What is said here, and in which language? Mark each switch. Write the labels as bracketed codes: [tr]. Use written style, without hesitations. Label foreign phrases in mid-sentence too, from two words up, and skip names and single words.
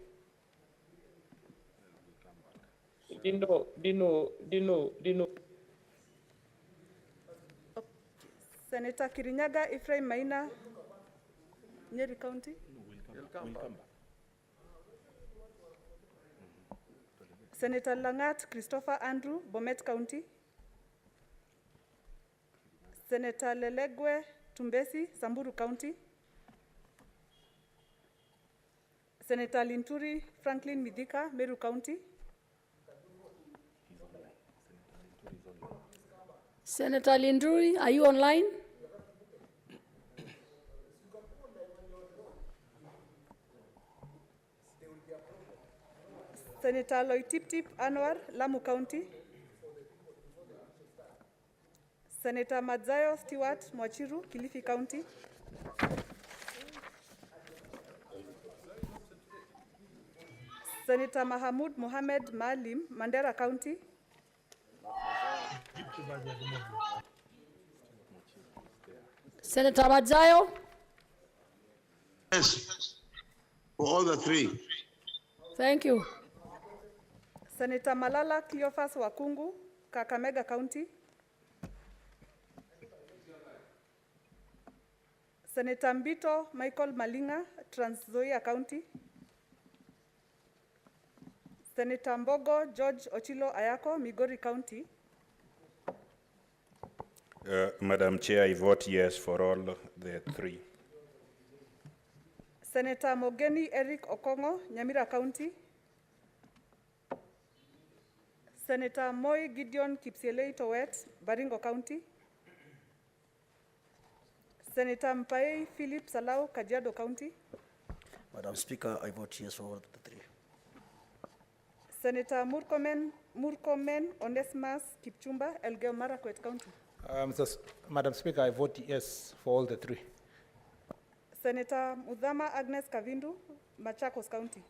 [en] Dino. Senator Kirinyaga Ephraim Maina, Nyeri County. Senator Langat Christopher Andrew, Bomet County. Senator Lelegwe Tumbesi, Samburu County. Senator Linturi Franklin Midika, Meru County. Senator Linduri, are you online? Senator Loitiptip Anwar, Lamu County. Senator Madzayo Stewart Mwachiru, Kilifi County. Senator Mahamud Mohamed Maalim, Mandera County. Senator Madzayo. Yes, for all the three. Thank you. Senator Malala Cleophas Wakungu, Kakamega County. Senator Mbito Michael Malinga, Trans Nzoia County. Senator Mbogo George Ochilo Ayako, Migori County. Madam Chair, I vote yes for all the three. Senator Mogeni Eric Okongo, Nyamira County. Senator Moi Gideon Kipsielei Towet, Baringo County. Senator Mpai Philip Salau, Kajiado County. Madam Speaker, I vote yes for all the three. Senator Murkomen Onesimus Kipchumba, Elgeyo Marakwet County. Madam Speaker, I vote yes for all the three. Senator Mudhama Agnes Kavindu, Machakos County.